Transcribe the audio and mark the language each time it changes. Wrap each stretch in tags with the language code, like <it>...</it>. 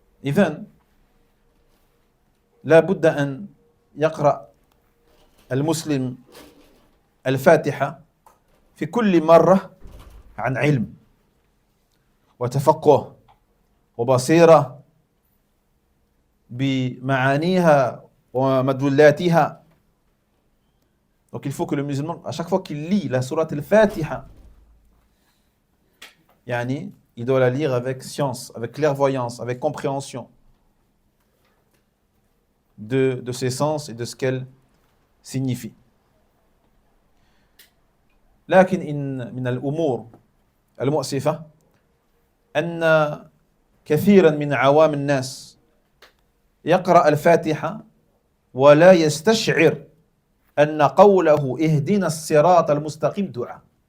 <ar>إذن لا بد أن يقرأ المسلم الفاتحة في كل مرة عن علم وتفقه وبصيرة بمعانيها ومدلولاتها.</ar> <fr>Donc il faut que le musulman, à chaque fois qu'il lit la sourate al-Fatiha, il doit la lire avec science, avec clairvoyance, avec compréhension de ses sens et de ce qu'elle signifie.</fr> <ar>لكن إن من الأمور المؤسفة أن كثيرا من عوام الناس يقرأ الفاتحة ولا يستشعر أن قوله اهدنا الصراط المستقيم دعاء.</ar>